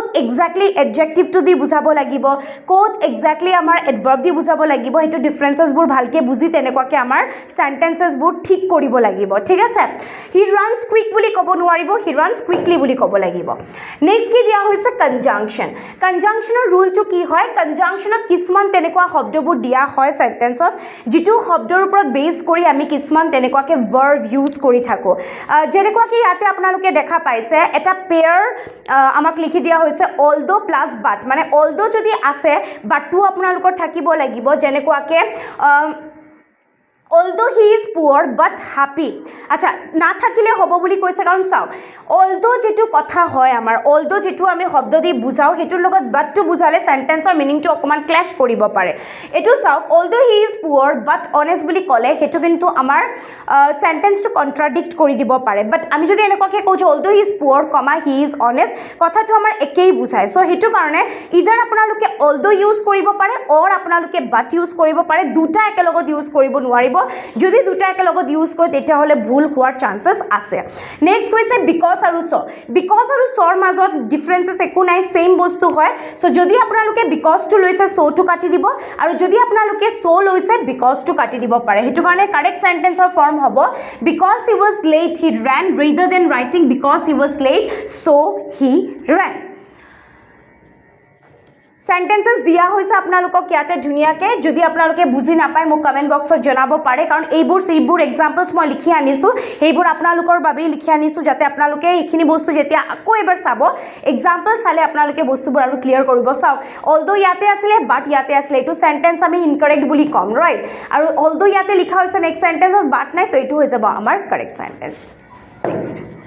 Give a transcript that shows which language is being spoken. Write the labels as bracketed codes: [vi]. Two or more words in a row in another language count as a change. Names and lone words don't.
[en] exactly adjectiveটো [as] দি বুজাব লাগিব ক'ত এক্সেক্টলি আমাৰ এডভাৰ্ব দি বুজাব লাগিব সেইটো ডিফাৰেঞ্চেছবোৰ ভালকৈ বুজি তেনেকুৱাকৈ আমাৰ চেণ্টেন্সেছবোৰ ঠিক কৰিব লাগিব ঠিক আছে [en] he runs quick [as] বুলি ক'ব নোৱাৰিব [en] he runs quickly [as] বুলি ক'ব লাগিব নেক্সট কি দিয়া হৈছে [en] conjunction conjunctionৰ [as] ৰুলটো কি হয় কনজাংশ্যনত কিছুমান তেনেকুৱা শব্দবোৰ দিয়া হয় চেণ্টেন্সত যিটো শব্দৰ ওপৰত বেছ কৰি আমি কিছুমান তেনেকুৱাকৈ [en] verb use [as] কৰি থাকোঁ যেনেকুৱাকৈ ইয়াতে আপোনালোকে দেখা পাইছে এটা পেয়াৰ আমাক লিখি দিয়া হৈছে [en] although plus but [as] মানে অলদ' যদি আছে বাটটো আপোনালোকৰ থাকিব লাগিব যেনেকুৱাকৈ [en] although he is poor but happy [as] আচ্ছা নাথাকিলে হ'ব বুলি কৈছে কাৰণ চাওক although যেটো কথা হয় আমাৰ although যেটো আমি শব্দ দি বুজাও হেতুৰ লগত বাটটো বুজালে সেন্টেন্সৰ মিনিংটো অকমান ক্ল্যাশ কৰিব পাৰে এটো চাওক [en] although he is poor but honest [as] বুলি ক'লে হেতু কিন্তু আমাৰ সেন্টেন্সটো কন্ট্ৰাডিক্ট কৰি দিব পাৰে বাট আমি যদি এনেকুৱাকে কওঁ যে [en] although he is poor, he is honest [as] কথাটো আমাৰ একেই বুজায় সো হেতু কাৰণে ইদাৰ আপোনালোকে although ইউজ কৰিব পাৰে অৰ আপোনালোকে but ইউজ কৰিব পাৰে দুটা একেলগত ইউজ কৰিব নোৱাৰিব যদি দুটা একেলগত ইউজ কৰে তেতিয়াহলে ভুল হোৱাৰ চান্সেস আছে নেক্সট কৈছে বিকজ আৰু সৰ মাজত ডিফাৰেন্সেস একো নাই সেম বস্তু হয় সো যদি আপোনালোকে [en] because to [as] লৈছে [en] so to [as] কাটি দিব আৰু যদি আপোনালোকে সো লৈছে [en] because to [as] কাটি দিব পাৰে হেতু কাৰণে [en] correct sentenceৰ form [as] হ'ব [en] because he was late he ran rather than writing because he was late so he ran [as] sentences দিয়া হৈছে আপোনালোকক ইয়াতে ধুনিয়াকে যদি আপোনালোকে বুজি নাপায় মোক [en] comment boxত [as] জনাব পাৰে কাৰণ এইবোৰ এক্সাম্পলস মই লিখি আনিছো এইবোৰ আপোনালোকৰ বাবে লিখি আনিছো যাতে আপোনালোকে এইখিনি বস্তু যেতিয়া আকৌ এবাৰ চাব এক্সাম্পল চালে আপোনালোকে বস্তুবোৰ আৰু ক্লিয়াৰ কৰিব চাওক অলদো ইয়াতে আছিল বাট ইয়াতে আছিল এটো সেন্টেন্স আমি ইনকাৰেক্ট বুলি কম ৰাইট আৰু অলদো ইয়াতে লিখা হৈছে [en] next sentenceত [as] বাট নাই তো এটো হৈ যাব আমাৰ [en] correct sentence next